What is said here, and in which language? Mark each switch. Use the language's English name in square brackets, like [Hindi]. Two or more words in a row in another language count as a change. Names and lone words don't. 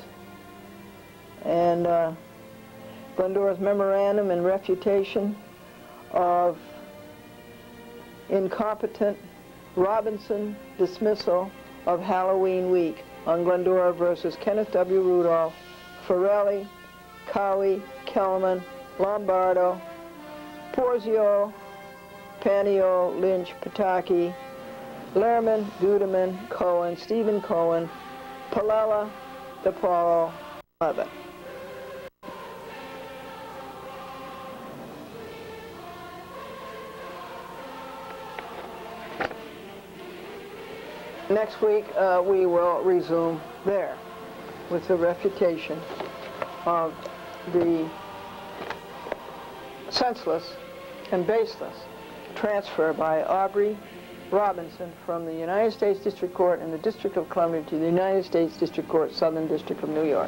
[English] And Glendora's memorandum and refutation of incompetent Robinson dismissal of Halloween week on Glendora versus Kenneth W. Rudolph, Forelli, Cowie, Kelman, Lombardo, Porzio, Panio, Lynch, Pataki, Lehrman, Gudeman, Cohen, Stephen Cohen, Palella, DePaulo, Levitt. Next week we will resume there with the refutation of the senseless and baseless transfer by Aubrey Robinson from the United States District Court in the District of Columbia to the United States District Court, Southern District of New York.